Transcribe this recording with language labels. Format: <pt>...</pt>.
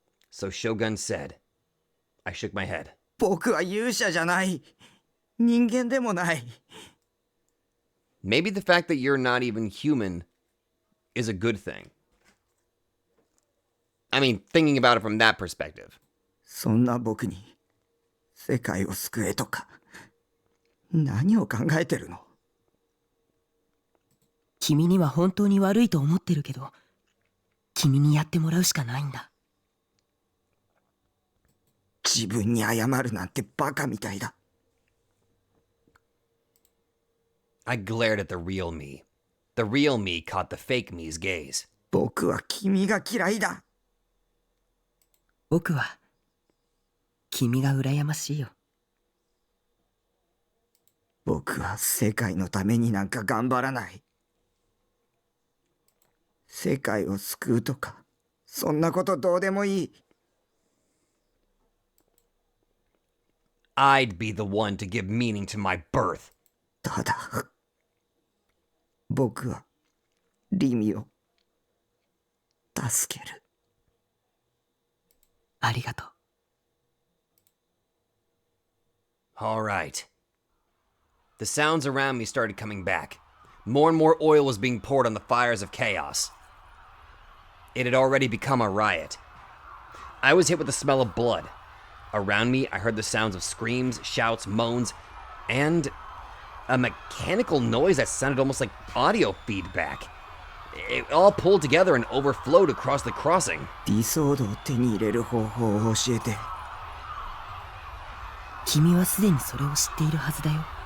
<en>So Shogun said. I shook my head.</en> <ja>僕は勇者じゃない。人間でもない。</ja> <en>Maybe the fact that you're not even human is a good thing. I mean, thinking about it from that perspective.</en> <ja>そんな僕に世界を救えとか何を考えてるの？君には本当に悪いと思ってるけど、君にやってもらうしかないんだ。自分に謝るなんてバカみたいだ。</ja> <en>I glared at the real me. The real me caught the fake me's gaze.</en> <ja>僕は君が嫌いだ。僕は君が羨ましいよ。僕は世界のためになんか頑張らない。世界を救うとか、そんなことどうでもいい。</ja> <en>I'd be the one to give meaning to my birth.</en> <ja>ただ、僕はリミを助ける。ありがとう。</ja> <en>All right. The sounds around me started coming back. More and more oil was being poured on the fires of chaos. It had already become a riot. I was hit with the smell of blood. Around me, I heard the sounds of screams, shouts, moans, and a mechanical noise that sounded almost like audio feedback. It all pulled together and overflowed across the crossing.</en> <ja>ディソードを手に入れる方法を教えて。君はすでにそれを知っているはずだよ。</ja>